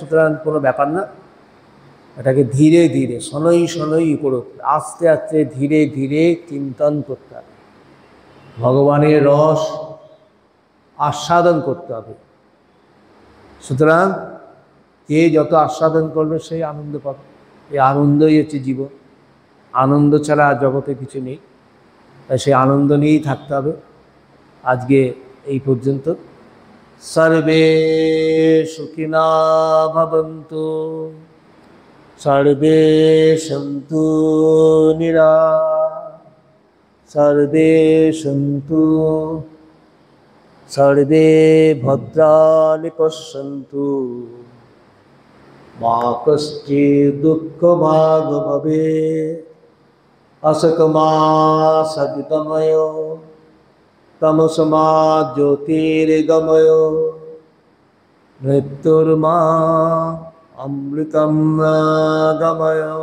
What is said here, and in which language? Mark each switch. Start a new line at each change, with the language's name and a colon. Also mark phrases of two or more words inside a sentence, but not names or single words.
Bangla: সুতরাং কোনো ব্যাপার না, এটাকে ধীরে ধীরে
Sanskrit: শনৈ শনৈ
Bangla: করো, আস্তে আস্তে ধীরে ধীরে চিন্তন করতে হবে, ভগবানের রস আস্বাদন করতে হবে। সুতরাং যে যত আস্বাদন করবে সেই আনন্দ পাবে। এই আনন্দই হচ্ছে জীবন, আনন্দ ছাড়া জগতে কিছু নেই। তাই সেই আনন্দ নিয়েই থাকতে হবে। আজকে এই পর্যন্ত।
Sanskrit: সর্বে সুখিনা ভবন্তু, সর্বে সন্তু সর্বে সন্তু, সর্বে ভদ্রাণি পশ্যন্তু, मा कश्चित् दुःखभाग् भवेत् असकमा सद्गमय तमसमा ज्योतिर्गमय मृत्युर्मा अमृतं गमय।